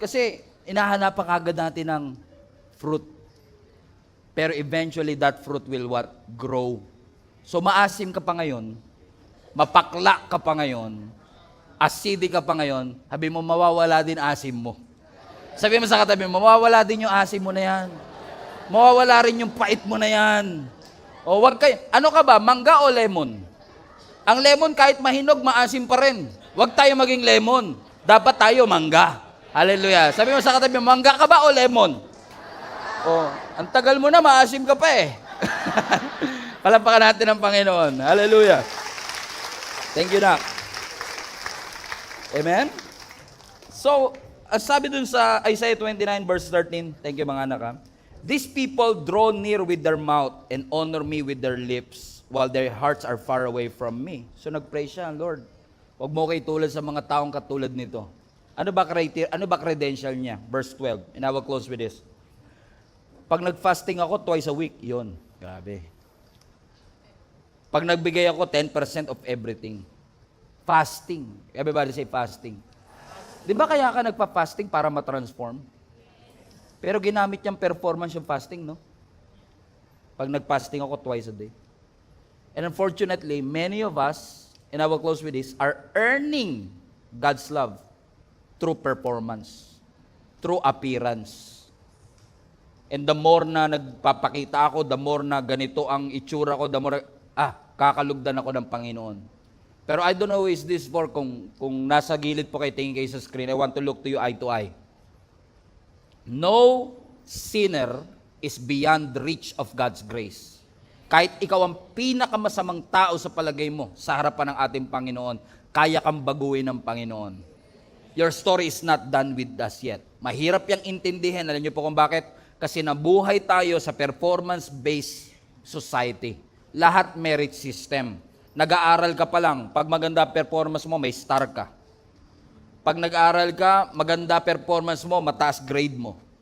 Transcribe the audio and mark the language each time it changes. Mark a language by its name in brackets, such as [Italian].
[Filipino] Kasi inahanapan agad natin ng fruit. [English] Pero eventually that fruit will what? [Filipino] Grow. So maasim ka pa ngayon, mapakla ka pa ngayon, acidic ka pa ngayon, sabi mo mawawala din asim mo. Sabi mo sa katabi mo, mawawala din yung asim mo na yan. Mawawala rin yung pait mo na yan. O wag kayo, ano ka ba, mangga o lemon? Ang lemon kahit mahinog, maasim pa rin. Wag tayo maging lemon. Dapat tayo mangga. Hallelujah. Sabi mo sa katabi mo, mangga ka ba o lemon? O, ang tagal mo na, maasim ka pa eh. Palampakan natin ang Panginoon. [English] Hallelujah. Thank you, Nak. Amen? [Filipino] So, sabi dun sa Isaiah 29 verse 13, thank you mga anak ha. [English] These people draw near with their mouth and honor me with their lips while their hearts are far away from me. [Filipino] So nag-pray siya, Lord, huwag mo kayo tulad sa mga taong katulad nito. Ano ba credential niya? [English] Verse 12, and I will close with this. [Filipino] Pag nag-fasting ako twice a week, yun. Grabe. Pag nagbigay ako 10% of everything. Fasting. [English] Everybody say fasting. [Filipino] Di ba kaya ka nagpa-fasting para ma-transform? Pero ginamit niyang performance yung fasting, no? Pag nag-fasting ako twice a day. [English] And unfortunately, many of us, and I will close with this, are earning God's love through performance, through appearance. And the more [Filipino] na nagpapakita ako, the more na ganito ang itsura ko, the more, kakalugdan ako ng Panginoon. [English] Pero I don't know who is this for, [Filipino] kung nasa gilid po kayo, tingin kayo sa screen, [English] I want to look to you eye to eye. No sinner is beyond reach of God's grace. [Filipino] Kahit ikaw ang pinakamasamang tao sa palagay mo sa harapan ng ating Panginoon, kaya kang baguhin ng Panginoon. [English] Your story is not done with us yet. [Filipino] Mahirap yang intindihin. Alam niyo po kung bakit? Kasi nabuhay tayo sa performance-based society. Lahat merit system. Nag-aaral ka pa lang, pag maganda performance mo, may star ka. Pag nag-aaral ka, maganda performance mo, mataas grade mo.